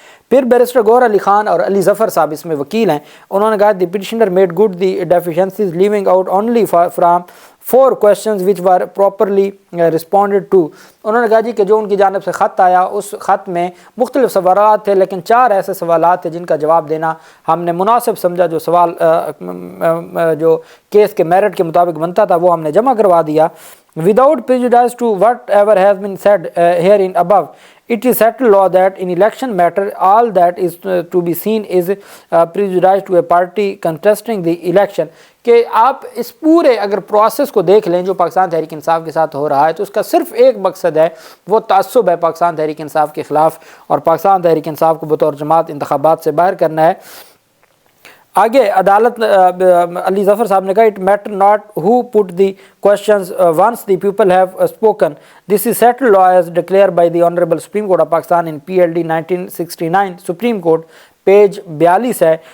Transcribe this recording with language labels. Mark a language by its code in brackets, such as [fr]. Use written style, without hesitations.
[ur] پھر بیرسٹر گوہر علی خان اور علی ظفر صاحب اس میں وکیل ہیں, انہوں نے کہا [en] The petitioner made good the deficiencies leaving out only from 4 questions which were properly responded to. [ur] انہوں نے کہا جی کہ جو ان کی جانب سے خط آیا اس خط میں مختلف سوالات تھے لیکن 4 ایسے سوالات تھے جن کا جواب دینا ہم نے مناسب سمجھا, جو سوال جو کیس کے میرٹ کے مطابق بنتا تھا وہ ہم نے جمع کروا دیا. [en] Without prejudice to whatever has been said herein above, it is settled law that in election matter all that is to be seen is prejudice to a party contesting the election. [ur] کہ آپ اس پورے اگر process کو دیکھ لیں جو پاکستان تحریک انصاف کے ساتھ ہو رہا ہے تو اس کا صرف ایک مقصد ہے, وہ تعصب ہے پاکستان تحریک انصاف کے خلاف اور پاکستان تحریک انصاف کو بطور جماعت انتخابات سے باہر کرنا ہے. آگے عدالت علی ظفر صاحب نے کہا [en] It matter not who put the questions once the people have spoken, this is settled law as declared by the honourable Supreme Court of Pakistan in PLD 1969 Supreme Court page 42 ہے.